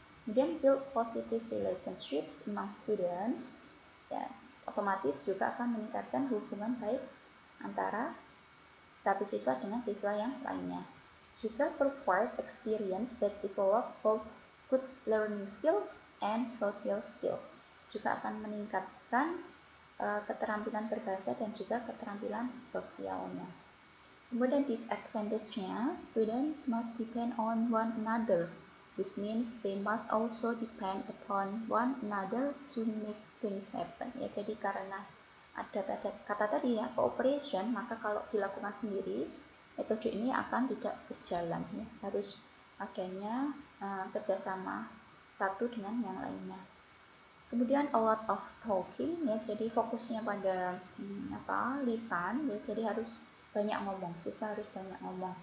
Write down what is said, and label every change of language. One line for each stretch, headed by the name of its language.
Indonesian: Kemudian
English: build positive relationships among students,
Indonesian: ya, otomatis juga akan meningkatkan hubungan baik antara satu siswa dengan siswa yang lainnya.
English: Juga provide experience that develop both good learning skills and social skill.
Indonesian: Juga akan meningkatkan keterampilan berbahasa dan juga keterampilan sosialnya. Kemudian disadvantage-nya,
English: students must depend on one another. This means they must also depend upon one another to make things happen.
Indonesian: Ya, jadi karena ada kata tadi ya, cooperation, maka kalau dilakukan sendiri, metode ini akan tidak berjalan. Ya. Harus adanya kerjasama satu dengan yang lainnya. Kemudian
English: a lot of talking,
Indonesian: ya, jadi fokusnya pada lisan, ya, jadi harus banyak ngomong, siswa harus banyak ngomong.